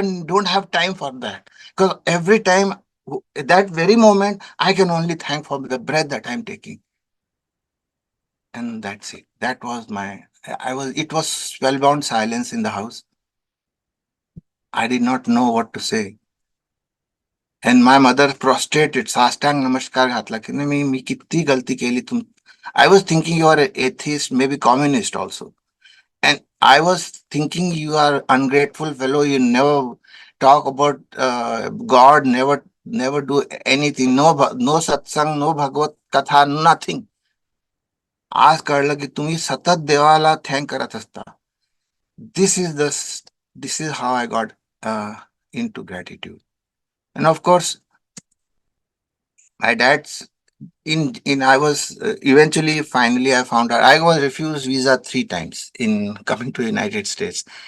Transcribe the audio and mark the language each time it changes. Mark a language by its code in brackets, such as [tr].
[en] Don't have time for that, because every time, that very moment, I can only thank for the breath that I'm taking. And that's it. That was my, it was spellbound silence in the house. I did not know what to say. And my mother prostrated, [mr] साष्टांग नमस्कार घातला की नाही, मी किती गलती केली तुम. [en] I was thinking you are an atheist, maybe communist also. And I was thinking you are ungrateful fellow. You never talk about God, never do anything. No satsang, no Bhagavad Katha, nothing. [mr] आज कळलं की तुम्ही सतत देवाला thank करत असता. [en] This is this is how I got into gratitude. And of course, my dad's in I was eventually finally I found out I was refused visa 3 times in coming to United States.